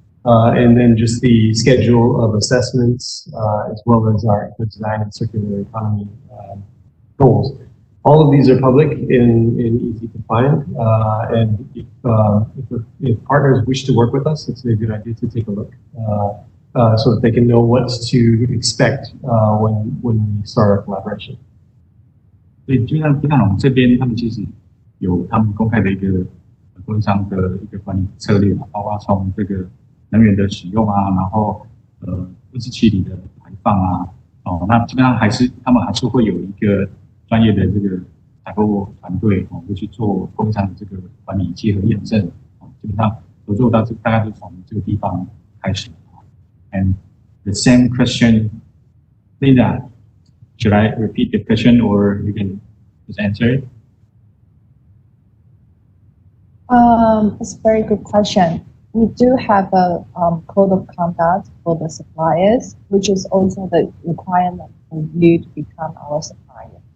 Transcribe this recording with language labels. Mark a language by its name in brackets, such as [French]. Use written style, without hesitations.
[English] And then just the schedule of assessments, as well as our design and circular economy goals. All of these are public and easy to find. And if partners wish to work with us, it's a good idea to take a look so that they can know what to expect when we start our collaboration. [Chinese] 所以就像迪卡侬这边，他们其实有他们公开的一个供应商的一个管理策略嘛，包括从这个能源的使用啊，然后温室气体的排放啊，那基本上他们还是会有一个专业的这个采购团队会去做供应商的这个管理结合验证，基本上合作到大概是从这个地方开始。 [English] And the same question, Linda, should I repeat the question or you can just answer it? It's a very good question. We do have a code of conduct for the suppliers, which is also the requirement for you to become our supplier.